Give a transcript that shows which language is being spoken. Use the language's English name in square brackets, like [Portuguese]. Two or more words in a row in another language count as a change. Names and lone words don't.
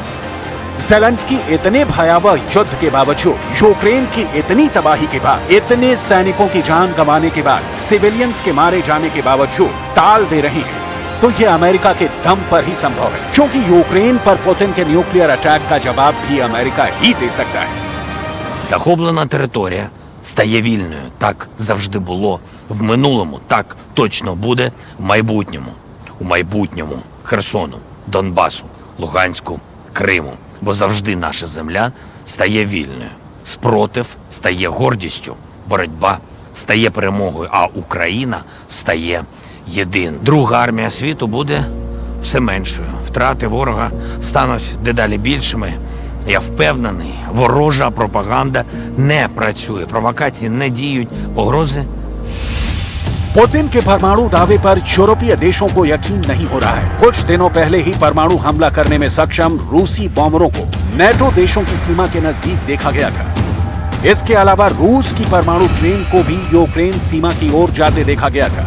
[Hindi] ज़ेलेंस्की इतने भयावह युद्ध के बावजूद, यूक्रेन की इतनी तबाही के बाद, इतने सैनिकों की जान गंवाने के बाद, सिविलियंस के मारे जाने के बावजूद टाल दे रही है, तो ये अमेरिका के दम पर ही संभव है, क्योंकि यूक्रेन पर पुतिन के न्यूक्लियर अटैक का जवाब भी अमेरिका ही दे सकता है। [Ukrainian] Захоплена територія стає вільною. Так завжди було в минулому, так точно буде в майбутньому. У майбутньому Херсону, Донбасу, Луганську, Криму. Бо завжди наша земля стає вільною. Спротив стає гордістю, боротьба стає перемогою, а Україна стає єдиною. Друга армія світу буде все меншою. Втрати ворога стануть дедалі більшими. Я впевнений, ворожа пропаганда не працює, провокації не діють, погрози. [Hindi] पुतिन के परमाणु दावे पर यूरोपीय देशों को यकीन नहीं हो रहा है। कुछ दिनों पहले ही परमाणु हमला करने में सक्षम रूसी बॉम्बरों को नाटो देशों की सीमा के नजदीक देखा गया था। इसके अलावा रूस की परमाणु ट्रेन को भी यूक्रेन सीमा की ओर जाते देखा गया था।